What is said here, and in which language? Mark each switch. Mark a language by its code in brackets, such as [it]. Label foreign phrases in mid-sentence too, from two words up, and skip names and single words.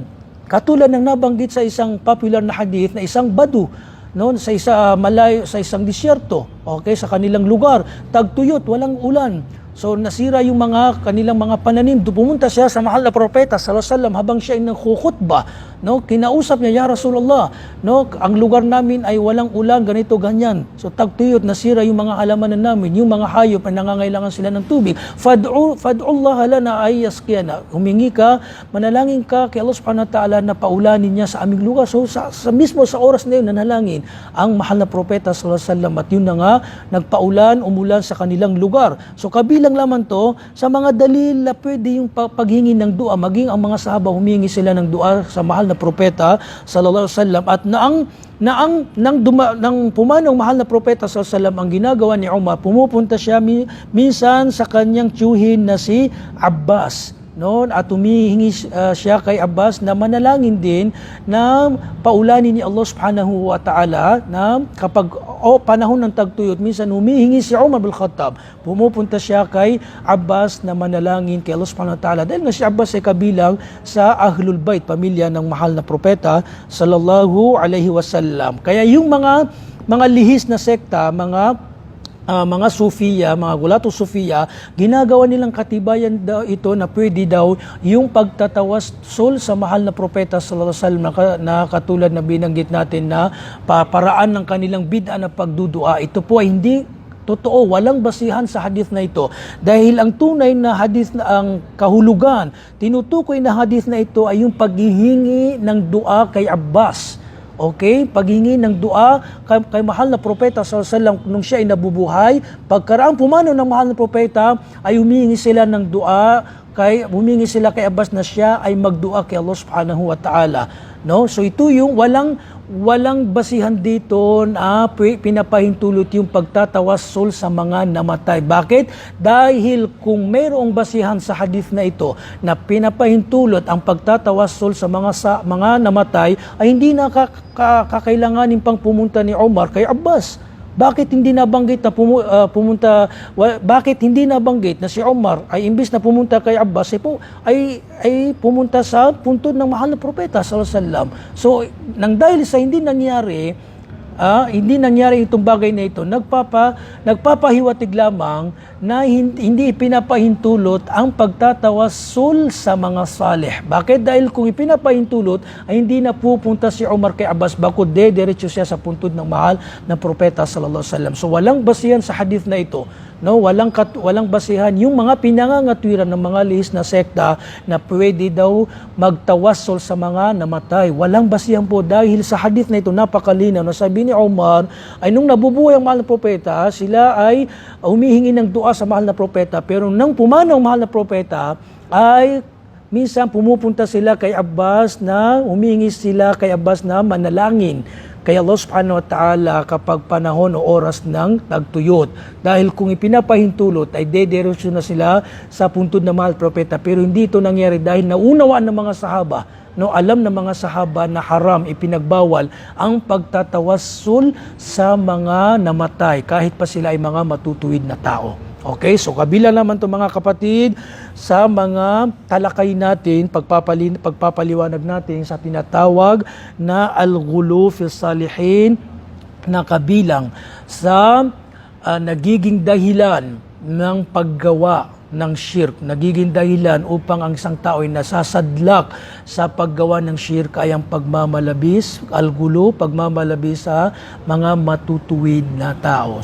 [tl] Katulad ng nabanggit sa isang popular na hadith na isang badu, no, sa isang disyerto, okay, sa kanilang lugar, tagtuyot, walang ulan. So nasira yung kanilang mga pananim. Pumunta siya sa mahal na propeta [ar] صلى الله عليه وسلم [tl] habang siya ay nagkhutba, no, kinausap niya, [ar] يا رسول الله, [tl] no, ang lugar namin ay walang ulan, ganito ganyan. So tagtuyot, nasira yung mga halamanan namin, yung mga hayop na nangangailangan sila ng tubig. [ar] فادع الله لنا أن يسقينا. [tl] Humingi ka, manalangin ka kay Allah [ar] سبحانه وتعالى [tl] na paulanin niya sa aming lugar. So mismo sa oras na yun, nanalangin ang mahal na propeta [ar] صلى الله عليه وسلم [tl] at yun na nga, nagpaulan, umulan sa kanilang lugar. So kabilang lamang to sa mga dalil na pwede yung paghingi ng dua, maging ang mga sahaba humingi sila ng dua sa mahal na propeta [ar] صلى الله عليه وسلم. [tl] At nang pumanong mahal na propeta [ar] صلى الله عليه وسلم, [tl] ang ginagawa ni Umar, pumupunta siya minsan sa kanyang tiyuhin na si Abbas, no, at humihingi siya kay Abbas na manalangin din na paulanin ni Allah [ar] سبحانه وتعالى [tl] na kapag panahon ng tagtuyot, minsan humihingi si Umar bin Khattab, pumupunta siya kay Abbas na manalangin kay Allah [ar] سبحانه وتعالى [tl] dahil nga si Abbas ay kabilang sa [ar] أهل البيت, [tl] pamilya ng mahal na propeta [ar] صلى الله عليه وسلم. [tl] Kaya yung mga lihis na sekta, mga Sufiya, mga [ar] غلاة الصوفية, [tl] ginagawa nilang katibayan daw ito na pwede daw yung pagtatawasul sa mahal na propeta [ar] صلى الله عليه وسلم [tl] na katulad na binanggit natin na paraan ng kanilang bid'a na pagdudua. Ito po ay hindi totoo, walang basihan sa hadith na ito. Dahil ang tunay na hadith na ang kahulugan, tinutukoy na hadith na ito ay yung paghihingi ng dua kay Abbas. Okay, paghingi ng dua kay mahal na propeta [ar] صلى الله عليه وسلم [tl] nung siya ay nabubuhay. Pagkaraang pumanaw ng mahal na propeta ay humingi sila kay Abbas na siya ay magdua kay Allah [ar] سبحانه وتعالى. [tl] No? So ito yung walang basihan dito na pinapahintulot yung pagtatawassul sa mga namatay. Bakit? Dahil kung mayroong basihan sa hadith na ito na pinapahintulot ang pagtatawassul sa mga namatay, ay hindi na kakailanganin pang pumunta ni Umar kay Abbas. Bakit hindi nabanggit na bakit hindi nabanggit na si Umar ay imbis na pumunta kay Abbas ay pumunta sa puntod ng mahal na propeta [ar] صلى الله عليه وسلم. [tl] So nang dahil sa hindi nangyari itong bagay na ito, nagpapahiwatig lamang na hindi ipinapahintulot ang pagtatawassul sa mga salih. Bakit? Dahil kung ipinapahintulot ay hindi na pupunta si Umar kay Abbas, bakod diretso siya sa puntod ng mahal na propeta [ar] صلى الله عليه وسلم. [tl] So walang basihan sa hadith na ito. No, walang basihan yung mga pinangangatwiran ng mga lihis na sekta na pwede daw magtawassul sa mga namatay. Walang basihan po dahil sa hadith na ito napakalinaw na sabi ni Umar ay nung nabubuhay ang mahal na propeta, sila ay humihingi ng dua sa mahal na propeta, pero nang pumanaw ang mahal na propeta ay minsan pumupunta sila kay Abbas na humingi sila kay Abbas na manalangin kay Allah [ar] سبحانه وتعالى [tl] kapag panahon o oras ng tagtuyot. Dahil kung ipinapahintulot ay dederosyon na sila sa puntod ng mahal propeta. Pero hindi ito nangyari dahil naunawaan ng mga sahaba, no, alam ng mga sahaba na haram, ipinagbawal ang pagtatawassul sa mga namatay kahit pa sila ay mga matutuwid na tao. Okay, so kabila naman ito mga kapatid sa mga talakay natin, pagpapaliwanag natin sa tinatawag na [ar] الغلو في الصالحين [tl] na kabilang sa nagiging dahilan ng paggawa ng shirk, nagiging dahilan upang ang isang tao ay nasasadlak sa paggawa ng shirk ay ang pagmamalabis, al-ghulu, pagmamalabis sa mga matutuwid na tao.